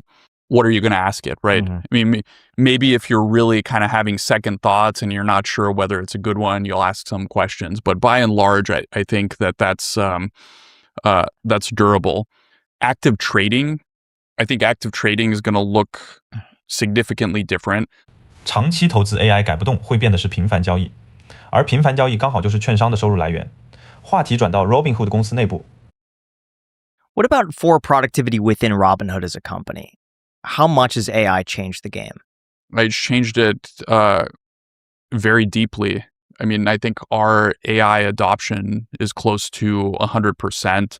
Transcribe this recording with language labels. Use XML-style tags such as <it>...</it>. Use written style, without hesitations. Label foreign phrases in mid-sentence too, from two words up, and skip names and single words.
<en>What are you going to ask it, right? I mean, maybe if you're really kind of having second thoughts and you're not sure whether it's a good one, you'll ask some questions. But by and large, I think that's durable. Active trading, I think active trading is going to look significantly different.</en> <zh>長期投資 AI 改不动，會變的是頻繁交易，而頻繁交易剛好就是券商的收入來源。話題轉到 Robinhood 公司內部。</zh> <en>What about for productivity within Robinhood as a company? How much has AI changed the game? It's changed it very deeply. I mean, I think our AI adoption is close to 100%.</en>